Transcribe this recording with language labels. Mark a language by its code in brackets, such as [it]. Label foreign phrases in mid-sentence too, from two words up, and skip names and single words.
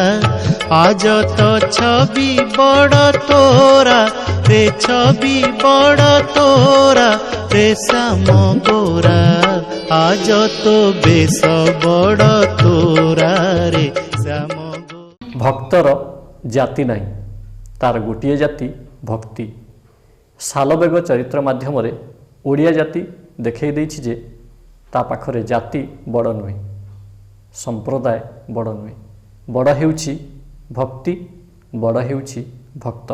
[bn] আজ তো ছবি বড় তোরা রে ছবি বড় তোরা রে শ্যাম গোরা। আজ তো বেশ বড় তোরা রে শ্যাম গোরা। [or] ଭକ୍ତର ଜାତି ନାହିଁ, ତାର ଗୋଟିଏ ଜାତି ଭକ୍ତି। ଶାଲବେଗ ଚରିତ୍ର ମାଧ୍ୟମରେ ଓଡ଼ିଆ ଜାତି ଦେଖାଇ ଦେଇଛି ଯେ ତା ପାଖରେ ଜାତି ବଡ଼ ନୁହେଁ, ସମ୍ପ୍ରଦାୟ ବଡ଼ ନୁହେଁ, ବଡ଼ ହେଉଛି ଭକ୍ତି, ବଡ଼ ହେଉଛି ଭକ୍ତ।